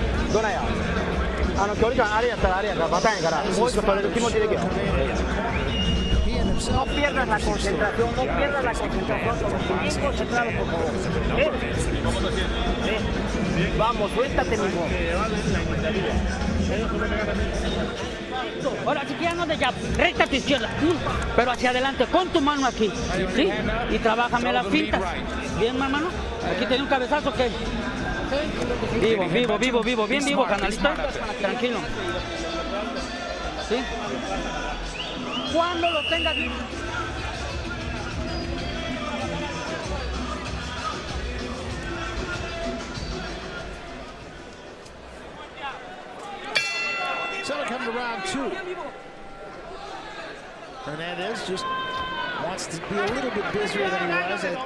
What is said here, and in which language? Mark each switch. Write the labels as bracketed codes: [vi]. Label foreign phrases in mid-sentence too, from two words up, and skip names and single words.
[ja] どないや距離感あれやったらあれやからバタンやからもう一個取れる気持ちでいけよ [es] No pierdas la concentración, no pierdas la concentración, bien concentrado por favor. Vamos, suéltate mismo. Ahora, si quieres no de jab, recta a tu izquierda, pero hacia adelante, con tu mano aquí, ¿sí? Y trabájame las fintas. Bien, hermano, aquí tiene un cabezazo que... Vivo, bien vivo, canalista, tranquilo. ¿Sí? Cuando lo tengas bien. [en] So it comes to round 2. Hernandez just wants to be a little bit busier than he was.